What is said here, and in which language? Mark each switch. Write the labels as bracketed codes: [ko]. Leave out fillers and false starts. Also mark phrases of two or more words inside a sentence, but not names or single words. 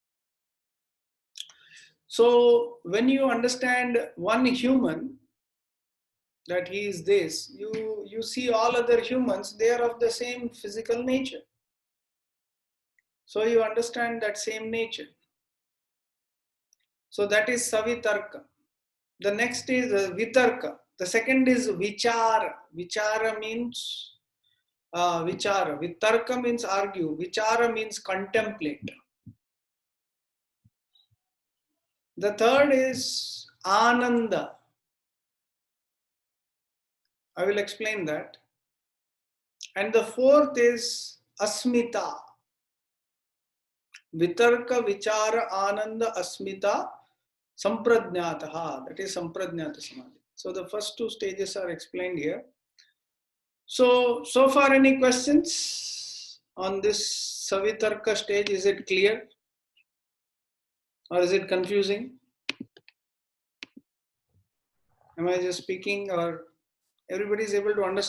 [en] So when you understand one human, that he is this, you see all other humans, they are of the same physical nature. So you understand that same nature. So that is savitarka. The next is vitarka. The second is vichara. Vichara means vichara. Vitarka means argue. Vichara means contemplate. The third is ananda. I will explain that. And the fourth is asmita. [sa] Vitarka, vichara, ananda, asmita, sampradnyataha. [en] That is [sa] sampradnyata samadhi. [en] So the first two stages are explained here. So far any questions on this savitarka stage? Is it clear? Or is it confusing? Am I just speaking, or everybody is able to understand?